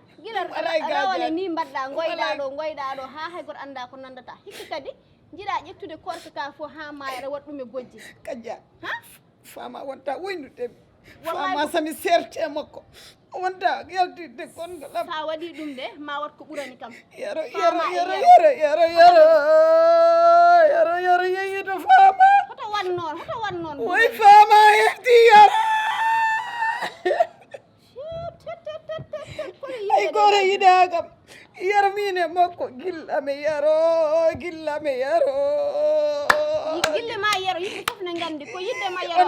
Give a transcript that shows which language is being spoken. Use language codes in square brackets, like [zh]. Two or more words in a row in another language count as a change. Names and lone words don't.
[ff] Gila mi alay rawane gaajaade. ni mbaɗɗa, Mi ngoyɗa alay. ɗo, ngoyɗa ɗo, ha hay goto annda ko nandata. Hikka kadi, jiɗa ƴettude korka ka fo ha maaya, aɗa waɗa ɗum e bojji. Kadia. Ha? Fama wonta woyndude. Wallahi Fama ko sami serte makko. Wonta yaltinde gongal am. Sa waɗi ɗum de, ma wat ko ɓurani kam. Yero, Fama yero, e yero, yero. yero, yero, yero, yero, yero, yeyito Fama. Hoto wan noon, hoto wan noon, Way ɓurani. Fama hefti yero. Tet, tet, tet, tet, tet, kono Ay yimɓe goto ɗe yiɗa kam. Yaro min e makko, gilla mi yaro, gilla mi yaro. Yi-, gille ma yaro, yimɓe fof ne gandi ko yidde ma yaro.